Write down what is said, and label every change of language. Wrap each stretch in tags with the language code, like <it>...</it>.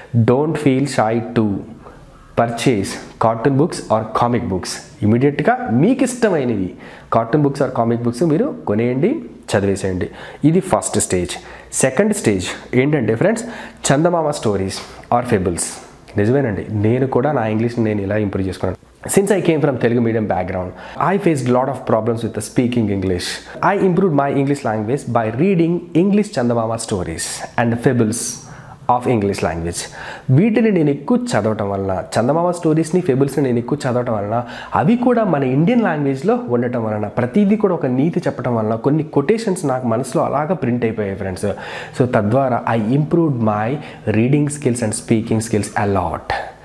<en>Don't feel shy to purchase cartoon books or comic books.</en> <te>ఇమీడియట్గా మీకు ఇష్టమైనవి cartoon books are comic books మీరు కొనేయండి, చదివేసేయండి. ఇది ఫస్ట్ స్టేజ్. సెకండ్ స్టేజ్ ఏంటంటే friends, Chandamama stories are ఫెబుల్స్. నిజమేనండి, నేను కూడా నా ఇంగ్లీష్ని నేను ఇలా ఇంప్రూవ్ చేసుకున్నాను.</te> <en>Since I came from Telugu medium background, I faced a lot of problems with the speaking English. I improved my English language by reading English Chandamama stories and fables of English language.</en> <te>వీటిని నేను ఎక్కువ చదవటం వలన, చందమామ స్టోరీస్ని, ఫెబుల్స్ని నేను ఎక్కువ చదవటం వలన, అవి కూడా మన ఇండియన్ లాంగ్వేజ్లో ఉండటం వలన, ప్రతిదీ కూడా ఒక నీతి చెప్పడం వలన కొన్ని కొటేషన్స్ నాకు మనసులో అలాగా ప్రింట్ అయిపోయాయి ఫ్రెండ్స్.</te> <en>So తద్వారా I improved my reading skills and speaking skills a lot.</en>